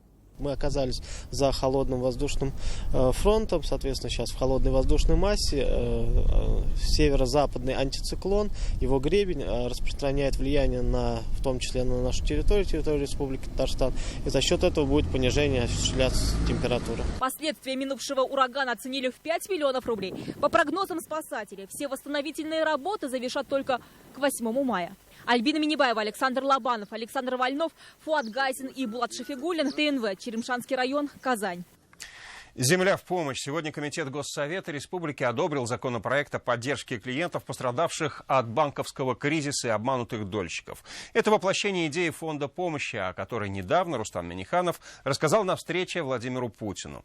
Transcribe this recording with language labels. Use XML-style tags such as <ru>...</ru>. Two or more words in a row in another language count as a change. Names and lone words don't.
<ru>Мы оказались за холодным воздушным фронтом, соответственно, сейчас в холодной воздушной массе северо-западный антициклон, его гребень распространяет влияние в том числе на нашу территорию Республики Татарстан, и за счет этого будет понижение осуществляться температуры. Последствия минувшего урагана оценили в 5 миллионов рублей. По прогнозам спасателей, все восстановительные работы завершат только к 8 мая. Альбина Минибаева, Александр Лобанов, Александр Вольнов, Фуат Гайсин и Булат Шафигуллин. ТНВ. Черемшанский район. Казань. Земля в помощь. Сегодня Комитет Госсовета Республики одобрил законопроект о поддержке клиентов, пострадавших от банковского кризиса и обманутых дольщиков. Это воплощение идеи фонда помощи, о которой недавно Рустам Минниханов рассказал на встрече Владимиру Путину.</ru>